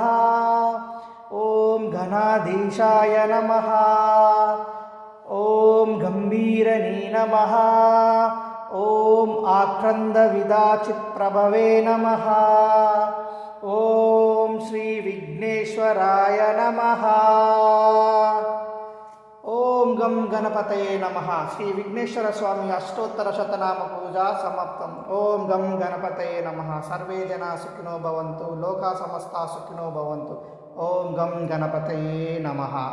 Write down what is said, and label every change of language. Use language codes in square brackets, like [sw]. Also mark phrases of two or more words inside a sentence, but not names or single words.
[sa] ॐ घनाधीशाय नमः। ॐ गम्भीरने नमः। ॐ आक्रन्दविदाचित्प्रभवे नमः। ॐ श्रीविघ्नेश्वराय नमः। ఓం గం గణపతయే నమః. [te] శ్రీ విఘ్నేశ్వర స్వామి అష్టోత్తర శతనామ పూజా సమాప్తం. [sa] ఓం గం గణపతయే నమః. సర్వే జనా సుఖినో భవంతు. లోకా సమస్తా సుఖినో భవంతు. ఓం గం గణపతయే నమః.